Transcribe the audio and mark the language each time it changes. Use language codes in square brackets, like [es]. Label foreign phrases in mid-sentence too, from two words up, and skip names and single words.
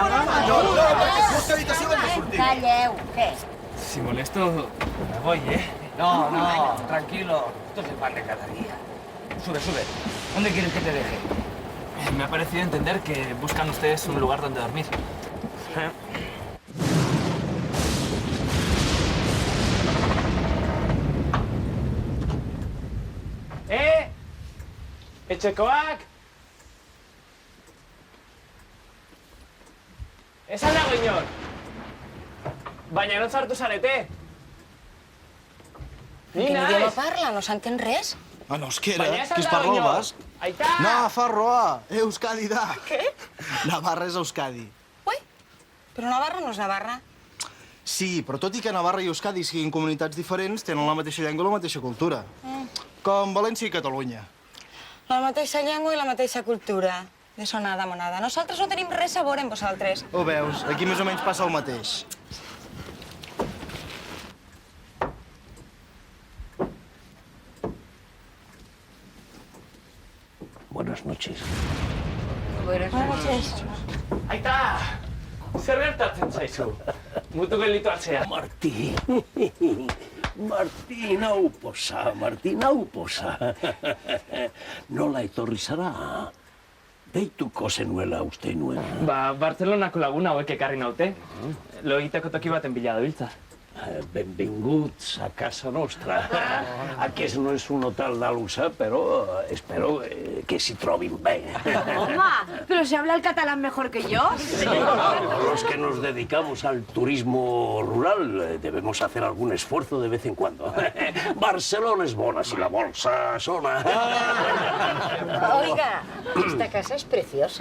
[ca] Calleu, què? [es] Si molesto, me voy, ¿eh? No, tranquilo. Esto es el pan de cada día. Sube. ¿Dónde quieres que te deje? Me ha parecido entender que buscan ustedes un lugar donde dormir. [eu] Etxekoak! Esan dago inor! Baina no sartu zarete! Ni [ca] Quin [eu] naiz! [ca] idioma parla? No s'entén res? Ah, no, euskera, [eu] Baina [ca] que [eu] esan [ca] es [eu] dago [ca] parla el [eu] inor! [ca] basc. [eu] Aita! Nafarroa, Euskadi da. [ca] Què? Navarra és Euskadi. Ui, però Navarra no és Navarra. Sí, però tot i que Navarra i Euskadi siguin comunitats diferents, tenen la mateixa llengua i la mateixa cultura. Com València i Catalunya. La mateixa llengua i la mateixa cultura. D'això [es] nada, monada. [ca] Nosaltres no tenim res a veure amb vosaltres. Ho veus, aquí més o menys passa el mateix. [es] Buenas noches. Buenas noches. [eu] Aita! Zer gertatzen zaizu? Mutu gelditu atzea. Martí. Martín hau posa. Nola etorri zara? Deituko zenuela uste nuen. Bartzelonako laguna hauek ekarri naute. Lo egiteko toki baten bila dabiltza. [ca] Benvinguts a casa nostra. Aquest no és un hotel de luxe, però espero que s'hi trobin bé. [es] Home, pero se habla el catalán mejor que yo. Los que nos dedicamos al turismo rural debemos hacer algún esfuerzo de vez en cuando. [ca] Barcelona es bona si la bolsa sona. [es] Oiga, esta casa es preciosa.